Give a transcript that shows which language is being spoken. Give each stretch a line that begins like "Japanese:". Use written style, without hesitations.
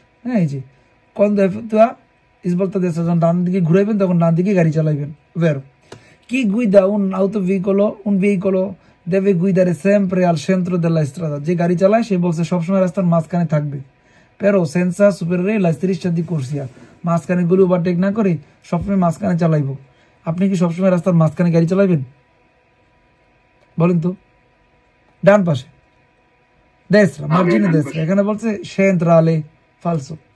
Bangla: হ্যাঁ, এই যে
Italian: quando effettua svolta a destra,
Bangla: যখন ডান দিকে ঘুরাইবেন তখন ডান দিকে গাড়ি চালাইবেন।
Italian: Vero. Chi guida un veicolo deve guidare sempre al centro della strada।
Bangla: যে গাড়ি চালায় সে বলছে সবসময় রাস্তার মাঝখানে থাকবে।
Italian: Però senza superare la striscia di corsia,
Bangla: মাঝখানে গুলো ওভারটেক না করে সবসময় মাঝখানে চালাইব। আপনি কি সবসময় রাস্তার মাঝখানে গাড়ি চালাইবেন? বলেন তো। ডান পাশে
Italian: destra, margine destra,
Bangla: এখানে বলছে centrale। ফালসো।